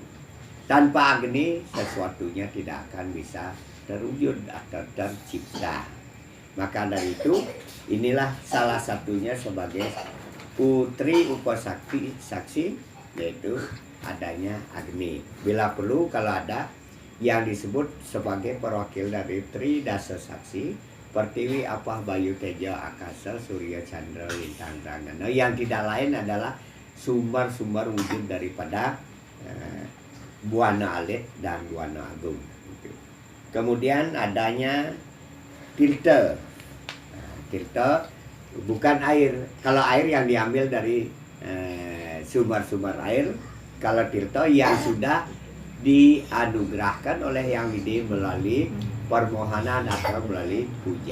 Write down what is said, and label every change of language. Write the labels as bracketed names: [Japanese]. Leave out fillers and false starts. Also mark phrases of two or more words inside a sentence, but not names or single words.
[Indonesian] Tanpa Agni sesuatunya tidak akan bisa terwujud atau tercipta. Maka dari itu inilah salah satunya sebagai putri upasakti saksi, yaitu adanya Agni. Bila perlu kalau ada yang disebut sebagai perwakil dari tridasa saksi, Pertiwi, Apah, Bayu, Tejo, Akasa, Surya, Chandra, Lintang, Ranggana, yang tidak lain adalah sumber-sumber wujud daripada Buana Alit dan Buana Agung. Kemudian adanya tirta. Tirta bukan air. Kalau air yang diambil dari sumber-sumber air, kalau tirta yang sudah dianugerahkan oleh Yang Widi melalui permohonan atau melalui puja.